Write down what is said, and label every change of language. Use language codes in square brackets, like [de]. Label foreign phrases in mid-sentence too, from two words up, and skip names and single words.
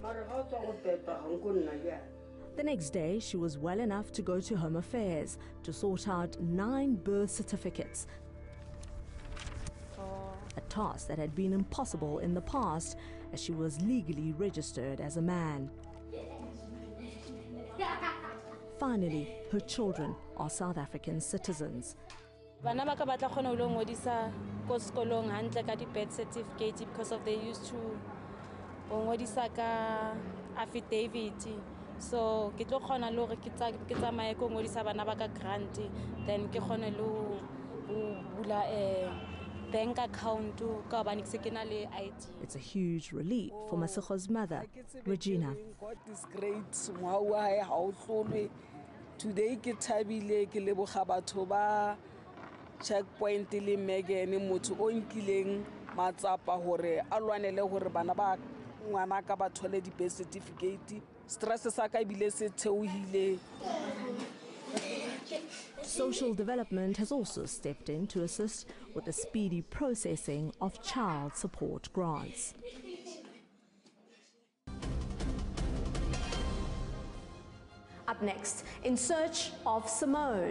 [en] The next day, she was well enough to go to Home Affairs to sort out 9 birth certificates, a task that had been impossible in the past as she was legally registered as a man. Finally, her children are South African citizens. [st] Bana ba ka batla khona ho ngodisa ko sekolong hantle ka di [en] birth certificate because of they used to [st] ngodisa ka affidavit. So ke tlo khona le hore ke tsamaye ko ngodisa bana ba ka [en] grant, then [st] ke khone le bula [en] bank account [st] ka ba ke na le ID. [en] It's a huge relief for Masego's mother, Regina. God is great. [st] Today ke thabile ke leboga batho ba checkpoint le Megan motho o nkileng matsapa hore a lwanele hore bana ba ngwana ka ba thole di [en] birth certificate. [st] Stress sa ka bile se theohile. [en] Social Development has also stepped in to assist with the speedy processing of child support grants. Up next, in search of Simone.